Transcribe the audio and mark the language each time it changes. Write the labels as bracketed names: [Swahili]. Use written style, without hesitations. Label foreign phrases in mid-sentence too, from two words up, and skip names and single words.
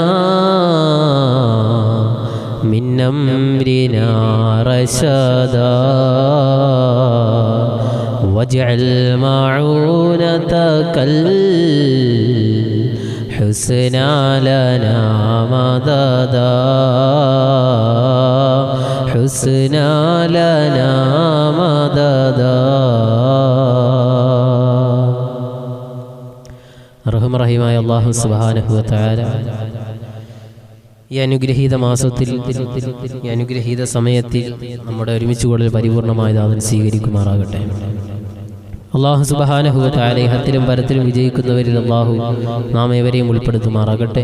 [Arabic] من أمرنا رشدا واجعل معونتك الحسنى لنا مددا، حسنى لنا مددا. [Malayalam] റഹ്മാനായ അല്ലാഹു [Arabic] سبحانه وتعالى [Malayalam] ഈ അനുഗ്രഹീത മാസത്തിൽ ഈ അനുഗ്രഹീത സമയത്തിൽ നമ്മുടെ ഒരുമിച്ച് കൂടൽ പരിപൂർണമായി നാഥൻ സ്വീകരിക്കുമാറാകട്ടെ. അല്ലാഹു [Arabic] سبحانه وتعالى [Malayalam] ഇഹത്തിലും പരത്തിലും വിജയിക്കുന്നവരിൽ അല്ലാഹു നാം ഏവരെയും ഉൾപ്പെടുത്തുമാറാകട്ടെ.